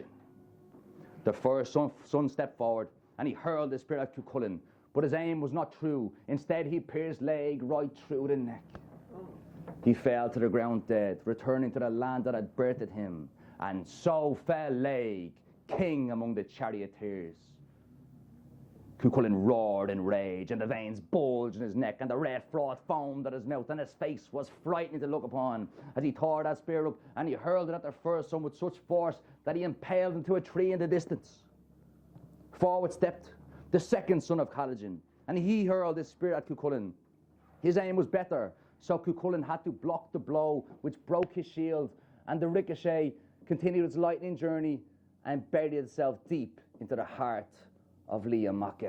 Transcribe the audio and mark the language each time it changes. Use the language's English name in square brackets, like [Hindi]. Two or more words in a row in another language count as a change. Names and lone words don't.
[English] The first son stepped forward and he hurled the spear at Cú Chulainn, but his aim was not true. Instead, he pierced Laig right through the neck. He fell to the ground dead, returning to the land that had birthed him, and so fell Laig, king among the charioteers. Cú Chulainn roared in rage, and the veins bulged in his neck, and the red froth foamed at his mouth, and his face was frightening to look upon as he tore that spear up, and he hurled it at the first son with such force that he impaled into a tree in the distance. Forward stepped the second son of Calajan, and he hurled his spear at Cú Chulainn, His aim was better, so Cú Chulainn had to block the blow which broke his shield, and the ricochet continued its lightning journey and buried itself deep into the heart of 𝗙𝗵𝗲𝗀𝗀.